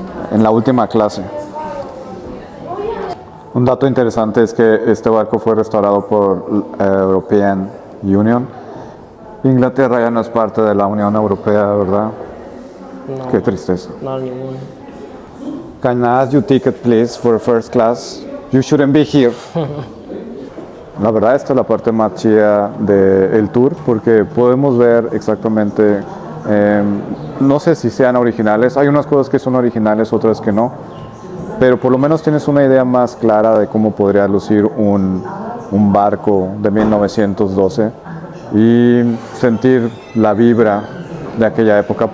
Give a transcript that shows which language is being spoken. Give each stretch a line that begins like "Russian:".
Spanish: En la última clase. Un dato interesante es que este barco fue restaurado por European Union. Inglaterra ya no es parte de la Unión Europea, ¿verdad? No. Qué tristeza. No ningún.
English: Can I ask you ticket, please, for first class? You shouldn't be here.
Spanish: La verdad, esta es la parte más chida del tour, porque podemos ver exactamente, no sé si sean originales, hay unas cosas que son originales, otras que no, pero por lo menos tienes una idea más clara de cómo podría lucir un barco de 1912 y sentir la vibra de aquella época.